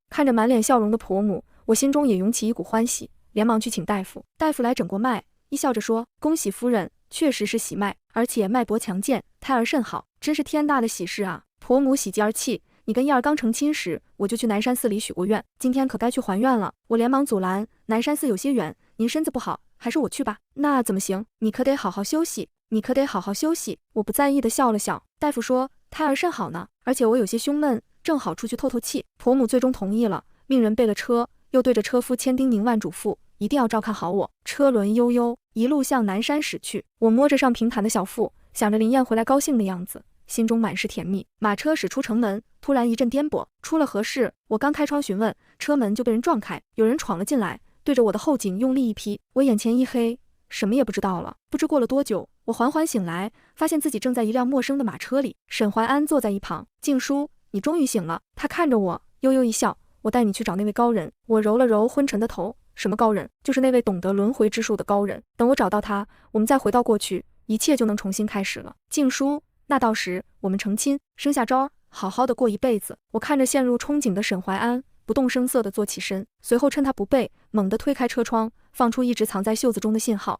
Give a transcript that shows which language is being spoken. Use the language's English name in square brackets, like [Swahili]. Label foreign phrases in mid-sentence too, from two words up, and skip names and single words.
[Chinese] 看着滿臉笑容的婆母，我心中也湧起一股歡喜，連忙去請大夫。大夫來診過脈，一笑着說：恭喜夫人，確實是喜脈，而且脈搏強健，胎兒甚好，真是天大的喜事啊！婆母喜極而泣，你跟燕兒剛成親時，我就去南山寺裡許過願，今天可該去還願了。我連忙阻攔，南山寺有些遠，您身子不好，還是我去吧。那怎麼行？你可得好好休息，你可得好好休息。我不在意的笑了笑。大夫說胎兒甚好呢，而且我有些胸悶，正好出去透透氣。婆母最終同意了，命人備了車，又對着車夫千叮嚀萬囑咐，一定要照看好我。車輪悠悠，一路向南山駛去。我摸着上平坦的小腹，想着林燕回來高興的樣子，心中滿是甜蜜。馬車駛出城門，突然一陣顛簸，出了何事？我剛開窗詢問，車門就被人撞開，有人闖了進來，對着我的後頸用力一劈，我眼前一黑，什麼也不知道了。不知過了多久，我緩緩醒來，發現自己正在一輛陌生的馬車裡，沈懷安坐在一旁。靜書，你終於醒了。他看着我，悠悠一笑，我帶你去找那位高人。我揉了揉昏沉的頭，什麼高人？就是那位懂得輪迴之術的高人。等我找到他，我們再回到過去， 一切就能重新開始了。靜書，那到時我們成親，生下招兒，好好的過一輩子。我看着陷入憧憬的沈懷安，不動聲色地坐起身，隨後趁他不備，猛地推開車窗，放出一直藏在袖子中的信號。